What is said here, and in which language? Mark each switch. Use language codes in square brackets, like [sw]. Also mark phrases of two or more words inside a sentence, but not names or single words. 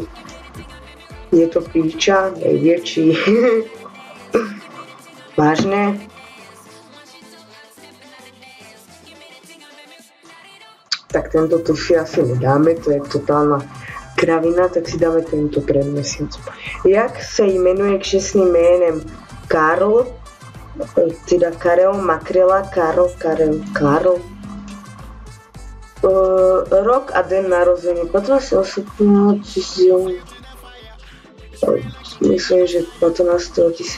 [sk] Je to píča, najväčší. Vážne. Tak tento tu si asi nedáme, to je totálna kravina, tak si dáme tento pred mesiacom. [cs] Jak sa jmenuje křestným jménem? [sk] Karol, teda Karel Makrela, Karol. [cs] Rok a den narození. 15. Myslím, že 15.